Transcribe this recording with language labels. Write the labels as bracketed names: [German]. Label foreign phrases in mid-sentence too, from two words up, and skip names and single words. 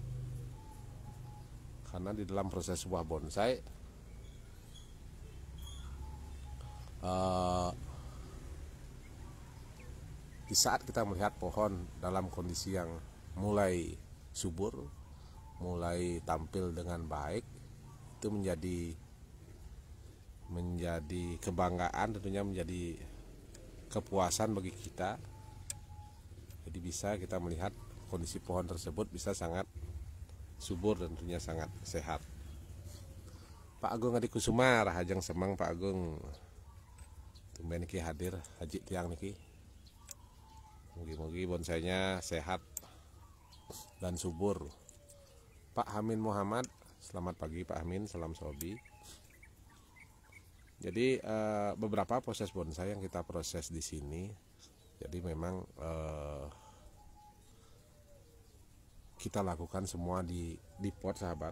[Indonesian] Karena di dalam proses sebuah bonsai, di saat kita melihat pohon dalam kondisi yang mulai subur, mulai tampil dengan baik, itu menjadi kebanggaan, tentunya menjadi kepuasan bagi kita. Jadi bisa kita melihat kondisi pohon tersebut bisa sangat subur dan tentunya sangat sehat. Pak Agung Adi Kusuma Rahajang Semang. [Balinese] Pak Agung tumben niki hadir haji tiang niki. [Indonesian] Mugi-mugi bonsainya sehat dan subur. Pak Hamin Muhammad, selamat pagi Pak Hamin, salam sobi. Jadi beberapa proses bonsai yang kita proses di sini, jadi memang kita lakukan semua di pot sahabat.